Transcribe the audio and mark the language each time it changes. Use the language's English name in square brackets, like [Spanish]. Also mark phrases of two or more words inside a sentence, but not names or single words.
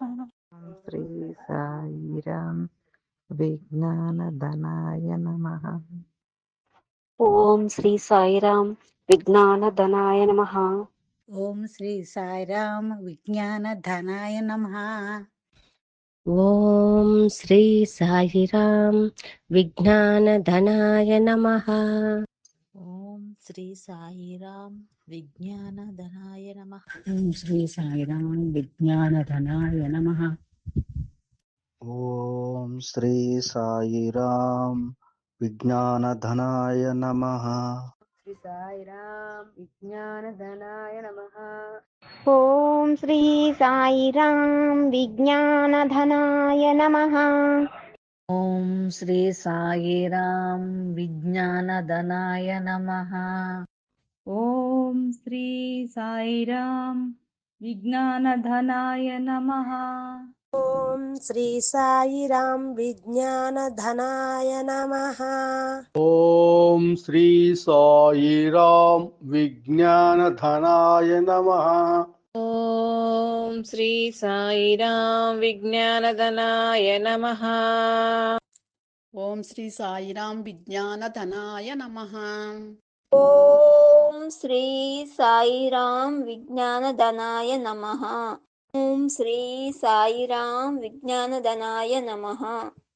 [Sanskrit] శ్రీ సాయిరాం విజ్ఞానధనాయ నమః. ఓం శ్రీ సాయిరాం విజ్ఞానధనాయ నమః. ఓం శ్రీ సాయిరాం విజ్ఞానధనాయ నమః. ॐ श्री साईराम विज्ञानधनाय नमः। ఓం శ్రీ సాయిరాం విజ్ఞానధనాయ నమః. ఓం శ్రీ సాయిరాం విజ్ఞానధనాయ నమః. ॐ श्री साईराम विज्ञानधनाय नमः। శ్రీ సాయిరాం విజ్ఞానధనాయ నమః. ॐ श्री साईराम विज्ञानधनाय नमः। ఓం శ్రీ సాయిరాం విజ్ఞానధనాయ నమః. ॐ श्री साईराम विज्ञानधनाय नमः। ॐ श्री साईराम विज्ञानधनाय नमः। ॐ श्री साईराम विज्ञानधनाय नमः। ॐ श्री साईराम विज्ञानधनाय नमः। ఓం శ్రీ సాయిరాం విజ్ఞానధనాయ నమః. ఓం శ్రీ సాయిరాం విజ్ఞానధనాయ నమః. ఓం శ్రీ సాయిరాం విజ్ఞానధనాయ నమః.